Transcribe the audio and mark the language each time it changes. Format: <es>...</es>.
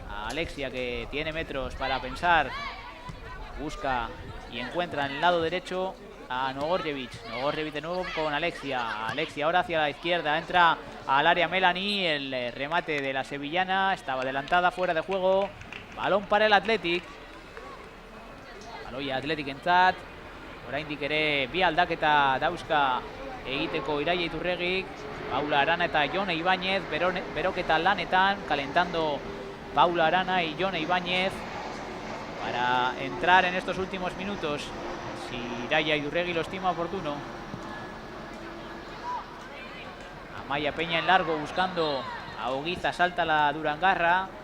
<es>Alexia que tiene metros para pensar. Busca y encuentra en el lado derecho a Nogorjevic. Nogorjevic de nuevo con Alexia. Alexia ahora hacia la izquierda. Entra al área Melanie. El remate de la sevillana. Estaba adelantada, fuera de juego. Balón para el Athletic.</es> <eu>Baloia Athletic entzat. Oraindik ere bi aldaketa dauzka egiteko Iraia Iturregik. Paula Arana eta Jone Ibáñez. Beroketa lanetan.</eu> <es>Calentando Paula Arana y Jone Ibáñez para entrar en estos últimos minutos, si Iraia Iturregui lo estima oportuno. Amaya Peña en largo buscando a Oguiza, salta la Durangarra.</es>